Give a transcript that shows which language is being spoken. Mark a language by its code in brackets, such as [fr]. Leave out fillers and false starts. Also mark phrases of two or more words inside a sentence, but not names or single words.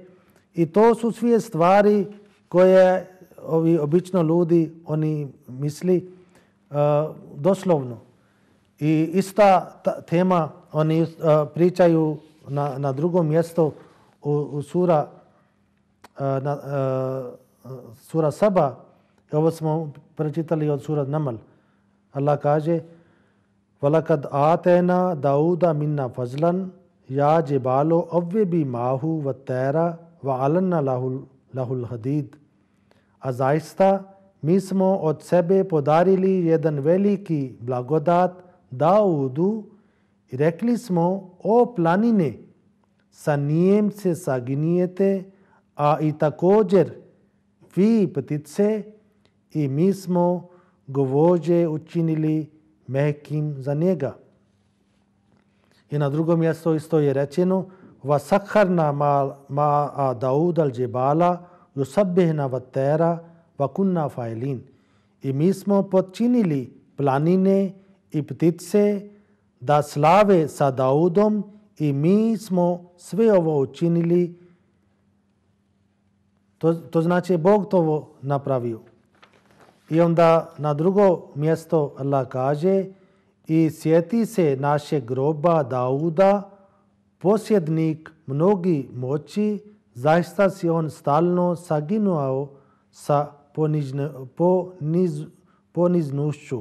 [bs] I to su sve stvari koje ovi obično ljudi oni misli doslovno. I ista tema oni pričaju na drugom mjestu u sura Saba. Ovo smo pročitali od sura Namal. Allah kaže: [ar] وَلَقَدْ آتَيْنَا دَاوُودَ مِنَّا فَضْلًا يَا جِبَالُ أَوِّبِي مَعَهُ وَالطَّيْرَ وَأَلَنَّا لَهُ الْحَدِيدَ. [bs] A zaista mi smo od sebe podarili jedan veliki blagodat Daudu i rekli smo: o planine, sa njem se saginijete, a i također vi ptice, i mi smo gvožđe učinili mehkim za njega. I na drugom mjestu isto je rečeno: [ar] وَسَخَّرْنَا مَعَ دَاوُودَ الْجِبَالَ يُسَبِّحْنَ وَالطَّيْرَ وَكُنَّا فَاعِلِينَ. [bs] I mi smo potčinili planine i ptice da slave sa Daudom, i mi smo sve ovo učinili. To znači Bog to napravio. I onda na drugo mjesto Allah kaže: i sjeti se našeg groba Dauda, posjednik mnogi moći, zaista si on stalno saginuo sa poniznošću.